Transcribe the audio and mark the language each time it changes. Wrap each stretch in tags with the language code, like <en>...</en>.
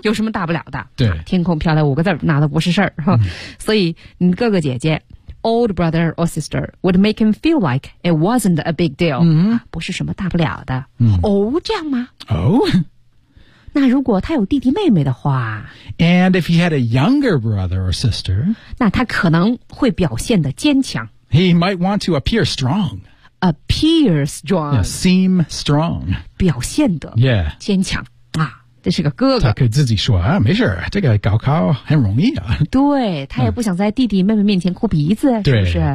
<zh>有什么大不了的？对，天空飘来五个字，那都不是事儿。所以你哥哥姐姐</zh> <en>，old brother or sister would make him feel like it wasn't a big deal。嗯，</en> <zh>不是什么大不了的。嗯，哦，这样吗？哦。那如果他有弟弟妹妹的话</zh> <en>，And if he had a younger brother or sister，</en> <zh>那他可能会表现得坚强。</zh> <en>He might want to appear strong. Appear strong. Yeah, seem strong.</en> <zh>表现得</zh> <en>yeah</en> <zh>坚强啊，这是个哥哥。他可以自己说啊，没事，这个高考很容易啊。对他也不想在弟弟妹妹面前哭鼻子，嗯、是不是？</zh>